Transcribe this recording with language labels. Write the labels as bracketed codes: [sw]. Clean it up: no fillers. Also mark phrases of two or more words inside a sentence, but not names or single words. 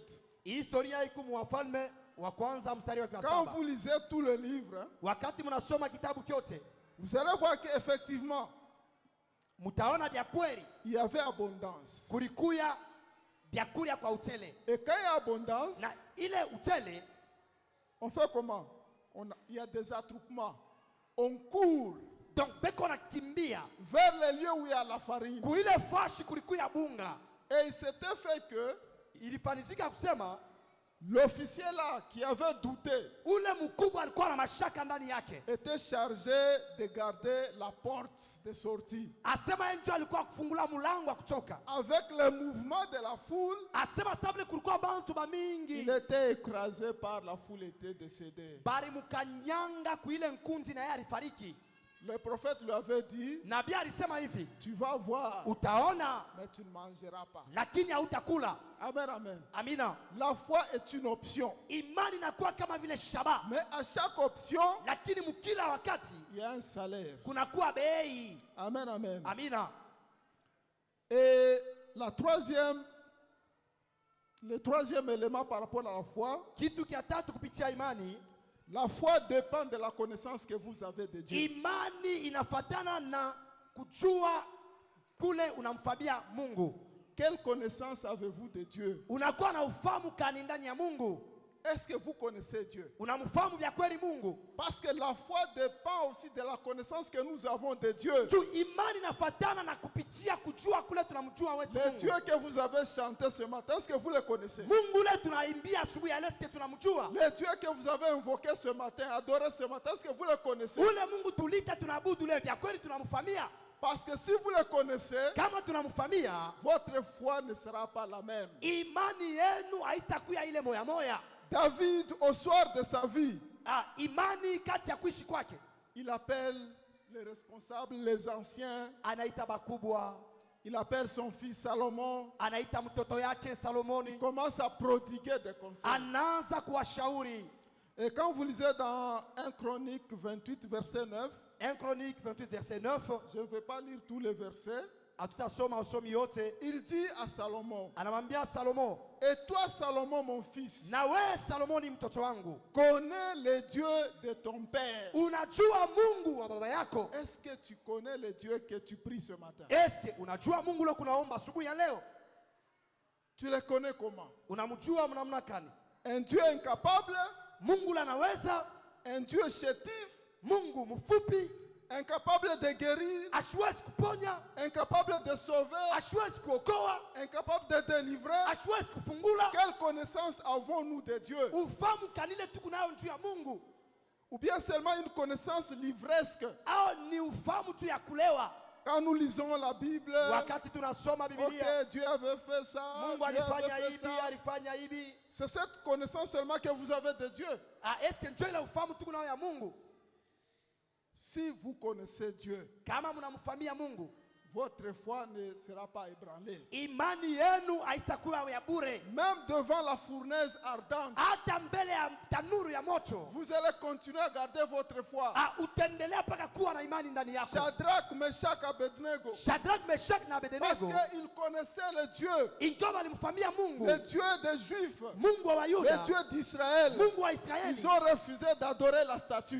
[sw] Historia iko Wafalme wa kwanza mstari wa [fr] Quand 7. vous lisez tout le livre, hein, [sw] Wakati mnasoma kitabu kyote, [fr] vous allez voir qu'effectivement, [sw] mtaona vya kweli [fr] il y avait abondance. [sw] kulikuya vyakula kwa utele. [fr] Et quand il y a abondance, [sw] Na ile utele [fr] on fait comment? Il y a des attroupements. On court [sw] donc beko nakimbia [fr] vers les lieux où il y a la farine. [sw] kuile fashi kulikuya bunga. [fr] Et il s'était fait que [sw] Ilifanizika kusema [fr] l'officier là qui avait douté [sw] ule mkubwa alikuwa na mashaka ndani yake. [fr] était chargé de garder la porte de sortie. [sw] Asema enjo alikuwa kufungula mulango wa kutoka. [fr] Avec le mouvement de la foule, [sw] Asema sabule kulikuwa bantu ba [fr] il [sw] mingi. [fr] était écrasé par la foule, était décédé. [sw] Bari mukanyanga kuile nkundi na yeye alifariki. [fr] Le prophète lui avait dit, [sw] Nabii alisema hivi, [fr] tu vas voir, [sw] utaona [fr] mais tu ne mangeras pas. [sw] lakini hautakula. [fr] Amen, amen. [sw] Amina. [fr] La foi est une option. [sw] Imani inakuwa kama vile shaba, [fr] Mais à chaque option, [sw] lakini mkila wakati [fr] il y a un salaire. [sw] kunakuwa bei. [fr] Amen, amen. [sw] Amina. [fr] Et le troisième élément par rapport à la foi, [sw] Kitu kia tatu kupitia imani, [fr] la foi dépend de la connaissance que vous avez de Dieu. [sw] imani inafatana na kujua kule unamfabia Mungu. [fr] Quelle connaissance avez-vous de Dieu? [sw] Unakuwa na ufahamu kani ndani ya Mungu. [fr] Est-ce que vous connaissez Dieu? [sw] Unamfahamu vya kweli Mungu? [fr] Parce que la foi dépend aussi de la connaissance que nous avons de Dieu. [sw] Juu imani inafuatana na kupitia kujua kule tunamjua wetu [fr] Le [sw] Mungu. [fr] Dieu que vous avez chanté ce matin, est-ce que vous le connaissez? [sw] Mungu ule tunaimbia asubuhi ya leo, [fr] est-ce que [sw] tunamjua? [fr] Le Dieu que vous avez invoqué ce matin, adoré ce matin, est-ce que vous le connaissez? [sw] Ule Mungu tulita tunaabudu leo, vya kweli tunamfahamia? [fr] Parce que si vous le connaissez, [sw] Kama tunamfahamia, [fr] votre foi ne sera pas la même. [sw] imani yenu haitakuwa ile moya moya. [fr] David, au soir de sa vie, [sw] Imani kati ya kuishi kwake, [fr] il appelle les responsables, les anciens, [sw] anaita bakubwa, [fr] il appelle son fils Salomon, [sw] anaita mtoto yake Salomoni, [fr] il commence à prodiguer des conseils. [sw] anaanza kuwashauri. [fr] Et quand vous lisez dans 1 Chronique 28, verset 9, 1 Chronique 28 verset 9, je ne vais pas lire tous les versets, [sw] hatutasoma usomi yote. [fr] il dit à Salomon, [sw] Anamwambia Salomo, [fr] et toi Salomon mon fils, [sw] na we Salomoni mtoto wangu, [fr] connais les dieux de ton père. [sw] unajua Mungu wa baba yako? [fr] Est-ce que tu connais les dieux que tu pries ce matin? [sw] Eske unajua Mungu leo kunaomba asubuhi ya leo? [fr] Tu les connais comment? [sw] Unamjua namna gani? [fr] Un Dieu incapable, [sw] Mungu anaweza, [fr] un Dieu chétif, [sw] Mungu mfupi, [fr] incapable de guérir, [sw] asiwezi kuponya, [fr] incapable de sauver, [sw] asiwezi kuokoa, [fr] incapable de délivrer. [sw] asiwezi kufungula. [fr] Quelle connaissance avons-nous de Dieu? [sw] Ufahamu kanile tuko nayo juu ya Mungu, [fr] Ou bien seulement une connaissance livresque? [sw] au ni ufahamu tu ya kulewa? [fr] Quand nous lisons la Bible, [sw] Wakati tunasoma Biblia, [fr] ok, Dieu avait fait ça, [sw] Mungu [fr] Dieu [sw] alifanya [fr] avait fait [sw] hivi, [fr] ça. [sw] alifanya hivi. [fr] C'est cette connaissance seulement que vous avez de Dieu. [sw] Eske ndio ile ufahamu tuko nayo ya Mungu? [fr] Si vous connaissez Dieu, [sw] Kama mnamfahamia Mungu, [fr] votre foi ne sera pas ébranlée. [sw] imani yenu haitakuwa ya bure. [fr] Même devant la fournaise ardente, [sw] Hata mbele ya tanuru ya moto, [fr] vous allez continuer à garder votre foi. [sw] utaendelea mpaka kuwa na imani ndani yako. Shadrach, Meshach, Abednego. Shadrach, Meshach na [fr] Parce [sw] Abednego, [fr] qu'ils connaissaient le Dieu, [sw] ingawa walimfahamia Mungu, [fr] le Dieu des Juifs, [sw] Mungu wa [fr] le [sw] Wayuda, [fr] Dieu d'Israël. [sw] Mungu wa Israeli, [fr] Ils ont refusé d'adorer la statue.